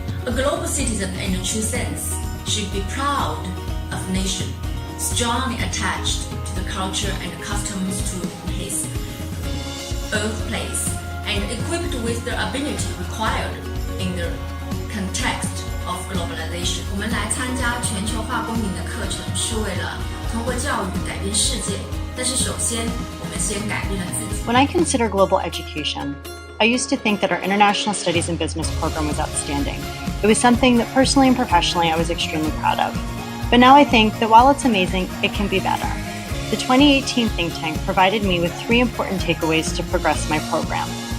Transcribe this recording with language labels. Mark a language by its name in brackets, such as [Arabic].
[English] A global citizen in a true sense should be proud of nation, strongly attached to the culture and customs to his birthplace, and equipped with the ability required in the context of globalization. [Chinese] 我们来参加全球化公民的课程，是为了通过教育改变世界。但是首先，我们先改变了自己。 [English] When I consider global education, I used to think that our International Studies and Business program was outstanding. It was something that personally and professionally I was extremely proud of. But now I think that while it's amazing, it can be better. The 2018 think tank provided me with 3 important takeaways to progress my program.